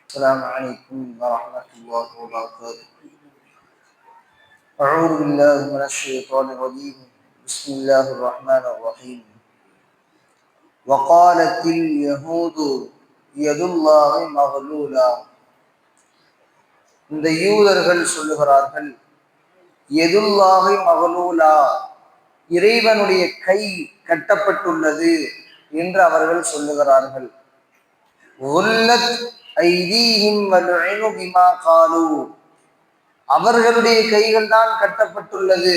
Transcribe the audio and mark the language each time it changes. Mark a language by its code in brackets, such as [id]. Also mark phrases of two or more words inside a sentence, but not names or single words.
[ar] السلام عليكم ورحمة الله وبركاته. أعوذ بالله من الشيطان الرجيم. بسم الله الرحمن الرحيم. وقالت اليهود يد الله مغلولة. [ta] இந்த யூதர்கள் சொல்லுகிறார்கள், [ar] يد الله مغلولة, [ta] இறைவனுடைய கை கட்டப்பட்டுள்ளது என்று அவர்கள் சொல்லுகிறார்கள். அவர்களுடைய கைகள் தான் கட்டப்பட்டுள்ளது.